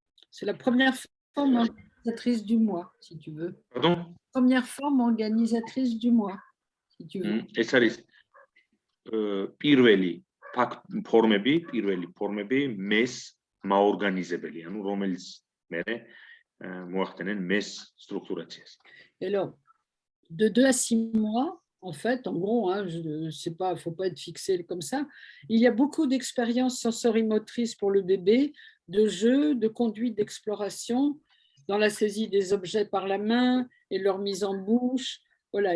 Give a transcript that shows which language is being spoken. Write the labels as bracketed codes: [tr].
[fr] C'est la première forme organisatrice du mois, si tu veux. Pardon? Première forme organisatrice du mois, si tu veux. [ka] ეს არის პირველი ფორმები მეს მაორგანიზებელი, ანუ რომელიც მერე მოახდენენ მეს სტრუქტურაციას. [fr] Alors, de 2 à 6 mois, en fait, en gros, hein, c'est pas, faut pas être fixé comme ça. Il y a beaucoup d'expériences sensorimotrices pour le bébé, de jeux, de conduite d'exploration, dans la saisie des objets par la main et leur mise en bouche. Voilà.